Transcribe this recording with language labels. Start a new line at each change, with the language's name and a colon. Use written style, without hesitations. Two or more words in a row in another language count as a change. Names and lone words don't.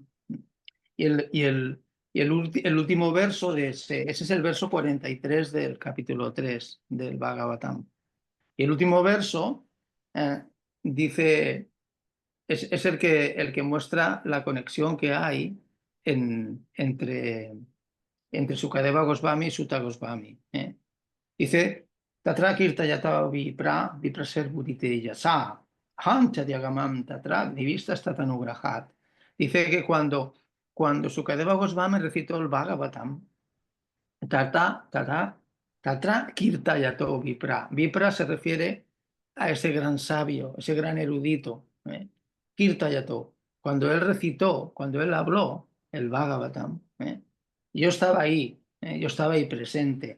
Spanish: Y el último verso de ese es el verso 43 del capítulo 3 del Bhagavatam. Y el último verso dice, es el que muestra la conexión que hay entre Sukadeva Goswami y Sutta Goswami. Dice,
Sanskrit: तत्र कीर्तयतो विप्रा विप्रर्षेर्भूरितेजसः अहं चाध्यगमं तत्र निविष्टस्तदनुग्रहात्.
Spanish: Dice que cuando Sukadeva Goswami recitó el Bhagavatam,
Sanskrit: तत्र कीर्तयतो विप्रा.
Spanish: Vipra se refiere a ese gran sabio, ese gran erudito. Kirtayato. Cuando él recitó, cuando él habló el Bhagavatam, yo estaba ahí presente.